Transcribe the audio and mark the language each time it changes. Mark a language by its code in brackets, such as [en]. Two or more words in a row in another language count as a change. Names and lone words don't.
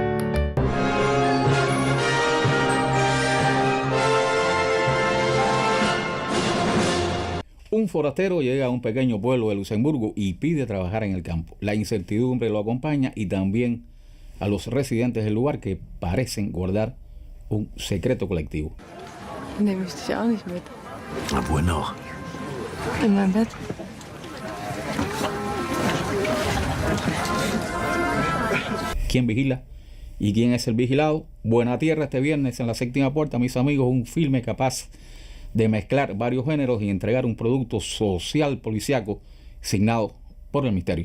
[es] Un forastero llega a un pequeño pueblo de Luxemburgo y pide trabajar en el campo. La incertidumbre lo acompaña y también a los residentes del lugar que parecen guardar un secreto colectivo. [de] Nehme ich dich auch nicht mit. [es] Bueno. [de] In mein Bett. [es] ¿Quién vigila y quién es el vigilado? Buena Tierra este viernes en la Séptima Puerta, mis amigos, un filme capaz de mezclar varios géneros y entregar un producto social policiaco signado por el misterio.